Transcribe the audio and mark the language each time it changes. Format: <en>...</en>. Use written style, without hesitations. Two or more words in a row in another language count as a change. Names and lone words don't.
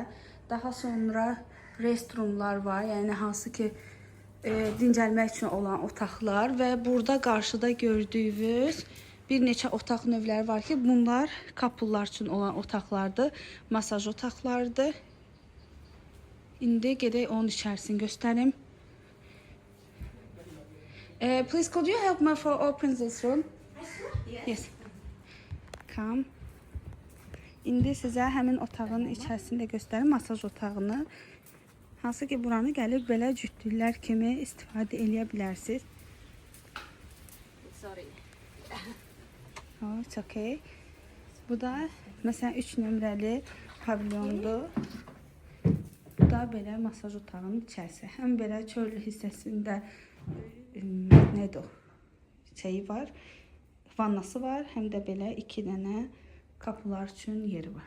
<az>Daha sonra restroomlar var, yəni hansı ki dincəlmək üçün olan otaqlar və burada qarşıda gördüyünüz bir neçə otaq növləri var ki, bunlar couplelar üçün olan otaqlardır, masaj otaqlarıdır. İndi gedək onun içərisini göstərim.</az> <en>Please, could you help me for open this room? Yes. Come.</en> <az>İndi sizə həmin otağın içərisini də göstərim, masaj otağını. Hansı ki, buranı gəlib belə cütlüklər kimi istifadə eləyə bilərsiniz.</az> <en>Sorry. Oh, it's okay.</en> <az>Bu da məsələn 3 nömrəli pavilyondur. Bu da belə masaj otağının içərisi. Həm belə çöl hissəsində nədir o? Şeyi var, vannası var, həm də belə 2 dənə qapılar üçün yeri var.</az>